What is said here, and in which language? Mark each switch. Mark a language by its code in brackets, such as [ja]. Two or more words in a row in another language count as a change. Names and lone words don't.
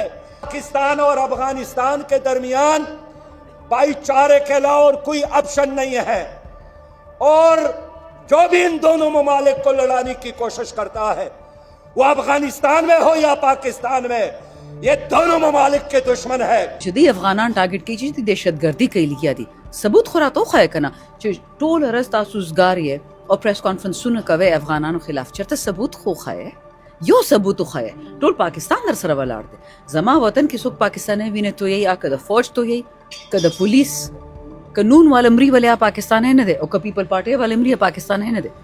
[ur] پاکستان اور افغانستان کے درمیان بھائی چارے کے علاوہ اور کوئی آپشن نہیں ہے، اور جو بھی ان دونوں ممالک کو لڑانے کی کوشش کرتا ہے وہ افغانستان میں ہو یا پاکستان میں، یہ دونوں ممالک کے دشمن ہے. [ps] جدي افغانان ټارګټ کوي چې دهشتګردي کوي لګیا دي. ثبوت خو راته وښایه کنه چې ټول ورځ تاسو زګار یې او پریس کانفرنسونه کوي افغانانو خلاف، چرته ثبوت خو وښایه، یو ثبوت وښایه. ټول پاکستان در سره ولاړ دی. زما وطن کې څوک پاکستاني ویني تویي یا که د فوج تویي که د پولیس قانون والا مری ولیا پاکستان نه دی او که پیپل پارټي والا مری پاکستان نه دی.